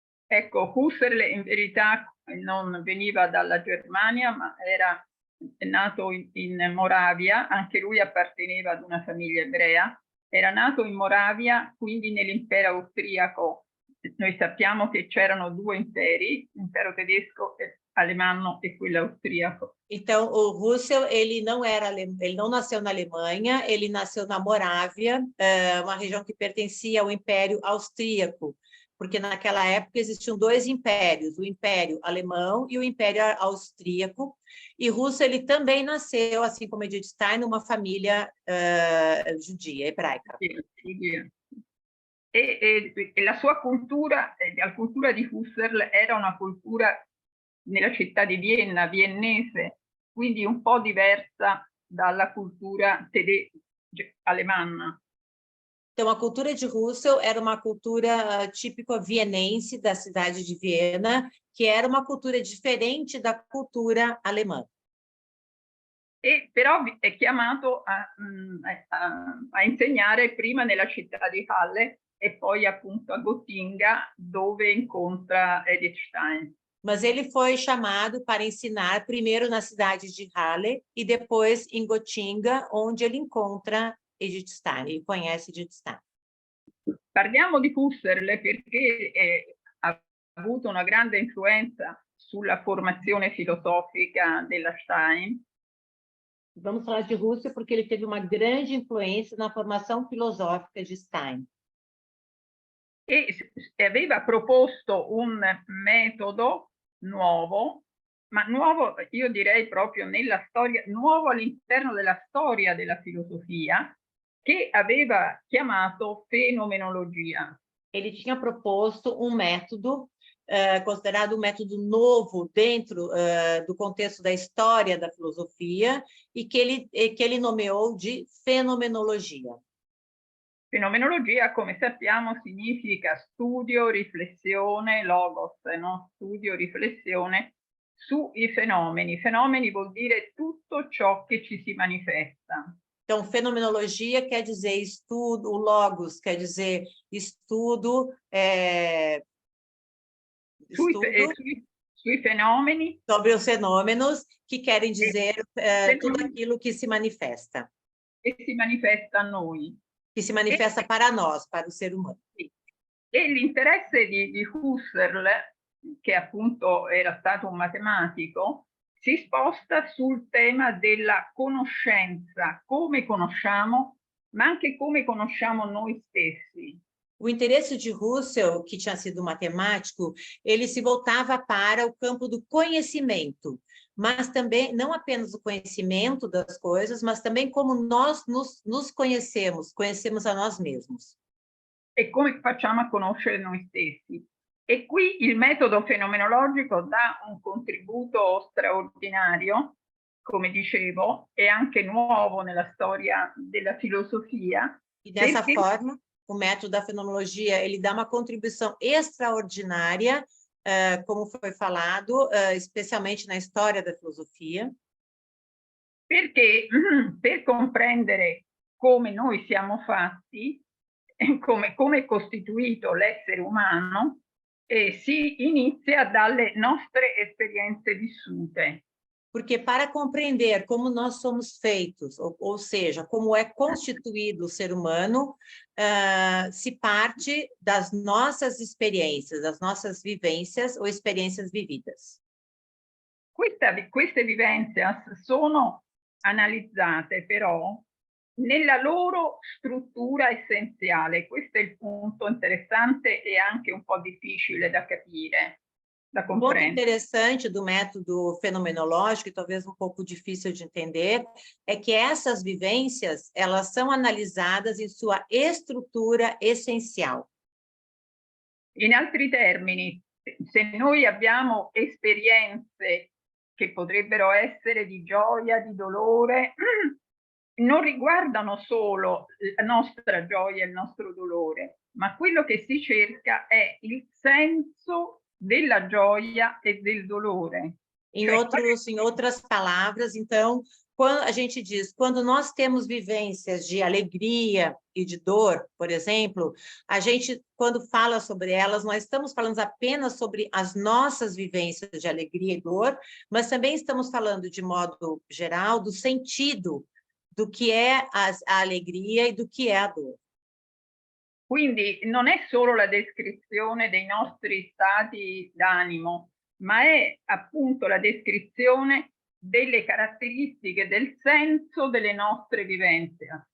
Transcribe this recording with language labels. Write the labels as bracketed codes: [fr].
[it] Ecco, Husserl in verità non veniva dalla Germania, ma era nato in Moravia, anche lui apparteneva ad una famiglia ebrea, era nato in Moravia, quindi nell'impero austriaco. Noi sappiamo che c'erano due imperi, l'impero tedesco e alemanno e quello austriaco. [pt] Então, o Husserl, ele não nasceu na Alemanha, ele nasceu na Morávia, uma região que pertencia ao Império Austríaco, porque naquela época existiam dois impérios, o Império Alemão e o Império Austríaco, e Husserl ele também nasceu, assim como Edith Stein, numa família judia, hebraica. [it] E la sua cultura, la cultura di Husserl era una cultura nella città di Vienna, viennese, quindi un po' diversa dalla cultura alemanna. [pt] Então, a cultura de Husserl era uma cultura típica vienense da cidade de Viena, que era uma cultura diferente da cultura alemã. [it] E però è chiamato a insegnare prima nella città di Halle e poi appunto a Gotinga, dove incontra Edith Stein. [pt] Mas ele foi chamado para ensinar primeiro na cidade de Halle e depois em Gotinga, onde ele encontra Edith Stein, ele conhece Edith Stein. [it] Parliamo di Husserl perché ha avuto una grande influenza sulla formazione filosofica della Stein. [pt] Vamos falar de Husserl porque ele teve uma grande influência na formação filosófica de Stein. [it] E aveva proposto un metodo nuovo, ma nuovo io direi proprio nella storia, nuovo all'interno della storia della filosofia, che aveva chiamato fenomenologia. [pt] Ele tinha proposto um método considerado um método novo dentro do contexto da história da filosofia e que ele nomeou de fenomenologia. [it] Fenomenologia, come sappiamo, significa studio, riflessione, logos, no? Studio, riflessione sui fenomeni. Fenomeni vuol dire tutto ciò che ci si manifesta. [pt] Então, fenomenologia quer dizer estudo, o logos quer dizer estudo, [it] sui fenomeni. [pt] Sobre os fenômenos, que querem dizer tudo aquilo que se manifesta. [it] E si manifesta a noi. [pt] Que se manifesta para nós, para o ser humano. [it] E l'interesse di Husserl, che appunto era stato un matematico, si sposta sul tema della conoscenza, come conosciamo, ma anche come conosciamo noi stessi. [pt] O interesse de Husserl, que tinha sido matemático, ele se voltava para o campo do conhecimento, mas também, não apenas o conhecimento das coisas, mas também como nós nos conhecemos a nós mesmos. [it] E come facciamo a conoscere noi stessi? E qui il metodo fenomenologico dà un contributo straordinario, come dicevo, e anche nuovo nella storia della filosofia. [pt] E dessa forma, o método da fenomenologia, ele dá uma contribuição extraordinária, como foi falado, especialmente na história da filosofia. [it] Perché per comprendere come noi siamo fatti, come è costituito l'essere umano, si inizia dalle nostre esperienze vissute. [pt] Porque para compreender como nós somos feitos, ou seja, como é constituído o ser humano, se parte das nossas experiências, das nossas vivências ou experiências vividas. [it] Queste vivenze sono analizzate però nella loro struttura essenziale. Questo è il punto interessante e anche un po' difficile da capire, da [pt] O ponto [it] comprendere. [pt] interessante do método fenomenológico, e talvez um pouco difícil de entender, é que essas vivências, elas são analisadas em sua estrutura essencial. [it] In altri termini, se noi abbiamo esperienze che potrebbero essere di gioia, di dolore, non riguardano solo la nostra gioia e il nostro dolore, ma quello che si cerca è il senso della gioia e del dolore. [pt] Em outras palavras, então, quando a gente diz, quando nós temos vivências de alegria e de dor, por exemplo, a gente, quando fala sobre elas, nós estamos falando apenas sobre as nossas vivências de alegria e dor, mas também estamos falando, de modo geral, do sentido do que é a alegria e do que é a dor. [it] Quindi non è solo la descrizione dei nostri stati d'animo, ma è appunto la descrizione delle caratteristiche del senso delle nostre vivenze.